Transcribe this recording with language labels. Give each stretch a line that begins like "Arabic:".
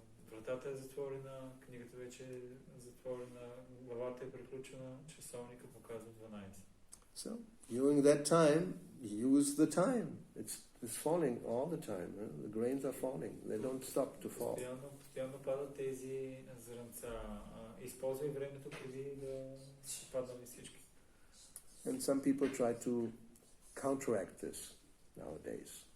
Bulgarian: Вратата е затворена, книгата вече е затворена, главата е приключена, часовника показва 12.
English: So, during that time, use the time. It's falling all the time. The grains are falling. They don't stop to fall.
Bulgarian: Постоянно падат тези зрънца. Използвай времето преди да паднат всички.
English: And some people try to counteract this nowadays.